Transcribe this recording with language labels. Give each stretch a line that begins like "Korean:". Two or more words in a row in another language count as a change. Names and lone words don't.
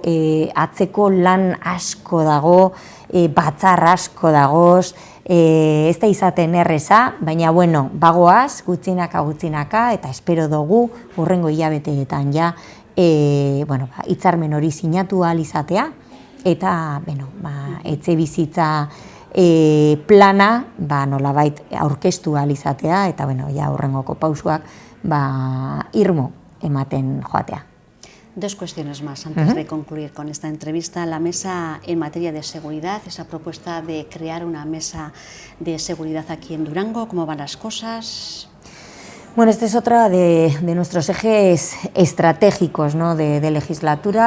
Basque: atzeko lan asko dago, batzar asko dagoz, ez da izaten erreza, baina bagoaz, gutxinaka, eta espero dugu hurrengo hilabeteetan ja hitzarmen hori sinatu ahal izatea, eta etxebizitza plana nolabait aurkeztu ahal izatea, eta hurrengoko pausuak irmo ematen joatea.
Spanish: Dos cuestiones más antes de concluir con esta entrevista. La mesa en materia de seguridad, esa propuesta de crear una mesa de seguridad aquí en Durango, ¿cómo van las cosas? Bueno, este es otro de nuestros ejes estratégicos, ¿no?, de legislatura.